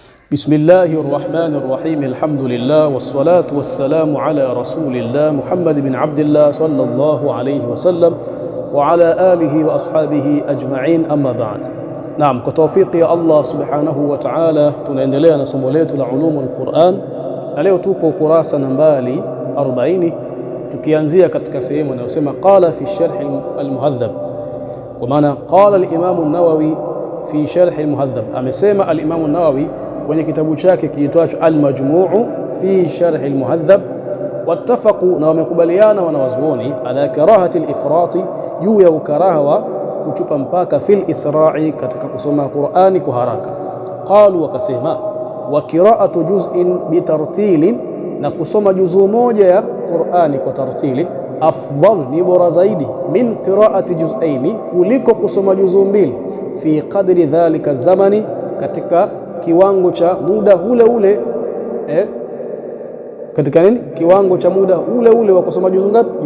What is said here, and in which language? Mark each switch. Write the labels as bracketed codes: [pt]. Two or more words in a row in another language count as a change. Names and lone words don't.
[ar] بسم الله الرحمن الرحيم الحمد لله والصلاة والسلام على رسول الله محمد بن عبد الله صلى الله عليه وسلم وعلى آله وأصحابه أجمعين أما بعد. نعم، كتوفيق يا الله سبحانه وتعالى [sw] tunaendelea na somo letu la ulumul Qur'an, na leo tupo ukurasa nambari 40 tukianzia katika sehemu inayosema [ar] قال في شرح المهذب, [sw] kwa maana [ar] قال الإمام النووي في شرح المهذب, [sw] amesema al-Imam an-Nawawi kwenye kitabu chake kiitwacho Al-Majmu' fi sharh al-muhadhab, wattafaqu, na wamekubaliana wanawazuoni [ar] على كراهة الإفراط, [sw] juu ya ukaraha wa kuchupa mpaka [ar] في الإسراع, [sw] katika kusoma Qur'ani kwa haraka. Qalu, wakasema [ar] وقراءة جزء بترتيل, [sw] na kusoma juzuu moja ya Qur'ani kwa tartili, afdal, ni bora zaidi, [ar] من قراءة جزأين, [sw] kuliko kusoma juzuu mbili, [ar] في قدر ذلك الزمان, [sw] katika kiwango cha muda ule ule, katika nini, kiwango cha muda ule ule wa kusoma juzuu ngapi?